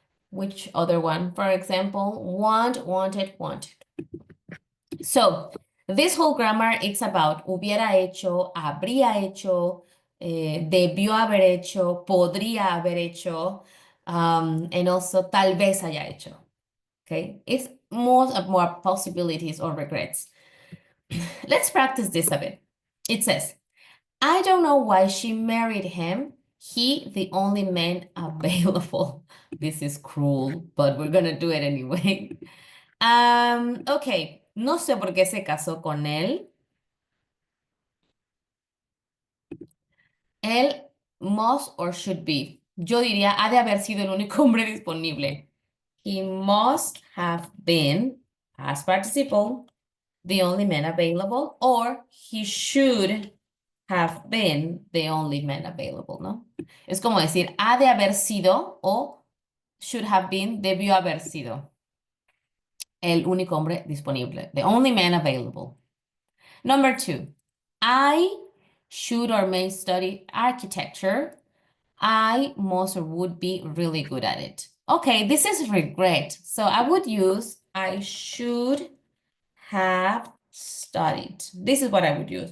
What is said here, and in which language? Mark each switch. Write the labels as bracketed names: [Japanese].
[English] Which other one? For example, want, wanted, wanted. So this whole grammar, it's about [Spanish] hubiera hecho, habría hecho, debió haber hecho, podría haber hecho, and also tal vez haya hecho. [English] Okay, it's more possibilities or regrets. Let's practice this a bit. It says, I don't know why she married him. He, the only man available. This is cruel, but we're gonna do it anyway. [Spanish] Okay, no sé por qué se casó con él. Él [English] must or should be. [Spanish] Yo diría, ha de haber sido el único hombre disponible. [English] He must have been, past participle, the only man available, or he should have been the only man available, ¿no? [Spanish] Es como decir, ha de haber sido [English] o should have been, [Spanish] debió haber sido el único hombre disponible, [English] the only man available. Number 2, I should or may study architecture. I must or would be really good at it. Okay, this is regret. So I would use I should have studied. This is what I would use.